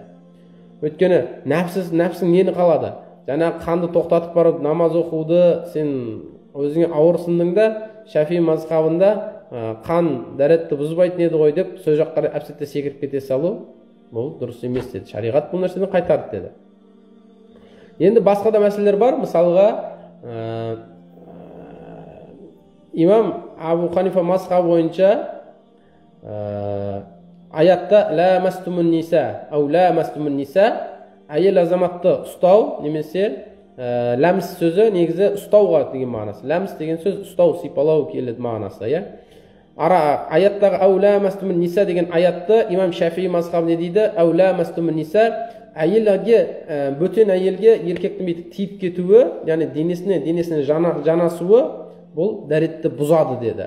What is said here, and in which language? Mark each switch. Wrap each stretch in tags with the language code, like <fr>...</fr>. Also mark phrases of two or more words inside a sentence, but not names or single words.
<kk>Өйткені нәпсің нені қалады? Жаңа қанды тоқтатып барып намаз оқуды сен өзіңе ауырсындың да, Шафии мазхабында қан дәретті бұзбайтын еді ғой деп, сол жаққа әпсетте секіріп кете салу, бұл дұрыс емес деді. Шариғат бұл нәрсені қайтарды деді. Енді басқа да мәселелер бар. Мысалға, имам Абу Ханифа мазхабы бойынша аятта</kk> <ar>لامستم النساء, أو لامستم النساء,</ar> <kk>әйел азаматты ұстау, немесе ләмс сөзі негізі ұстауға деген мағынасы. Ләмс деген сөз ұстау, сипалау келеді мағынасы. Аяттағы</kk> <ar>أو لامستم النساء</ar> <kk>деген аятты имам Шафии мазхабы не дейді?</kk> <ar>أو لامستم النساء,</ar> <kk>әйелге, бөтен әйелге еркектің бүйтіп тиіп кетуі, яғни денесіне жанасуы, бұл дәретті бұзады деді.</kk>